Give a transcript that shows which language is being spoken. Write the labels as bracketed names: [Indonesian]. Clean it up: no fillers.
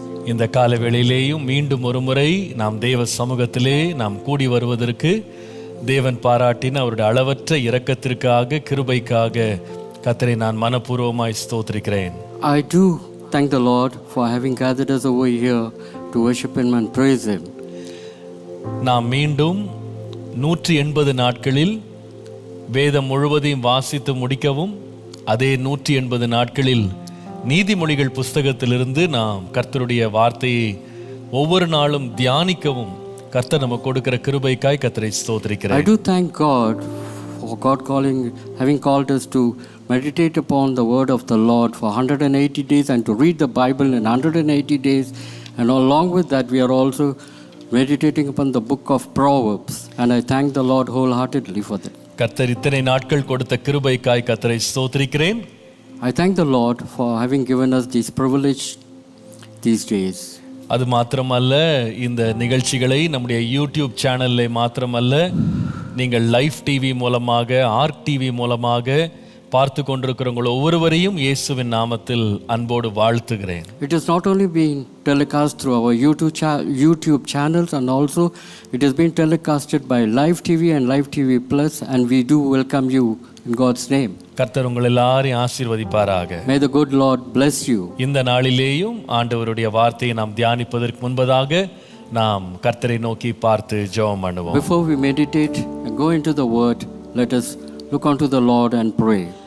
[Tamil] இந்த கால வேளையிலேயும் மீண்டும் ஒரு முறை நாம் தேவ சமூகத்திலே நாம் கூடி வருவதற்கு தேவன் பாராட்டின அவருடைய அளவற்ற இரக்கத்திற்காக கிருபைக்காக கர்த்தரை நான் மனப்பூர்வமாய் ஸ்தோத்திரிக்கிறேன். [English] I do thank the Lord for having gathered us over here to worship Him and praise Him. [Tamil] நாம் மீண்டும் 180 நாட்களில் வேதம் முழுவதையும் வாசித்து முடிக்கவும் அதே 180 நாட்களில் நீதிமொழிகள் புஸ்தகத்திலிருந்து நாம் கர்த்தருடைய வார்த்தையை ஒவ்வொரு நாளும் தியானிக்கவும் கர்த்தர் நமக்கு கொடுக்கிற கிருபைக்காய் கர்த்தரை ஸ்தோத்திரிக்கிறேன். [English] I do thank God for God having called us to meditate upon the word of the Lord for 180 days and to read the Bible in 180 days, and along with that we are also meditating upon the book of Proverbs, and I thank the Lord wholeheartedly for that. [Tamil] கர்த்தர் இத்தனை நாட்கள் கொடுத்த கிருபைக்காய் கர்த்தரை ஸ்தோத்திரிக்கிறேன். [English] I thank the Lord for having given us this privilege these days. [Tamil] அது மாத்திரமல்ல, இந்த நிகழ்ச்சிகளை நம்முடைய யூடியூப் சேனலில் மாத்திரமல்ல, நீங்கள் லைவ் டிவி மூலமாக ஆர்க் டிவி மூலமாக பார்த்து கொண்டிருக்கிறவங்க ஒவ்வொருவரையும் இயேசுவின் நாமத்தில் அன்போடு வாழ்த்துகிறேன். [English] It has not only been telecast through our YouTube channels, and also it has been telecasted by Live TV and Live TV Plus, and we do welcome you in God's name. [Tamil] கர்த்தர் உங்கள் எல்லாரையும் ஆசீர்வதிப்பாராக. [English] May the good Lord bless you. [Tamil] இந்த நாளிலேயும் ஆண்டவருடைய வார்த்தையை நாம் தியானிப்பதற்கு முன்பதாக நாம் கர்த்தரை நோக்கி பார்த்து ஜெபம் பண்ணுவோம். [English] Before we meditate and go into the word, let us look unto the Lord and pray.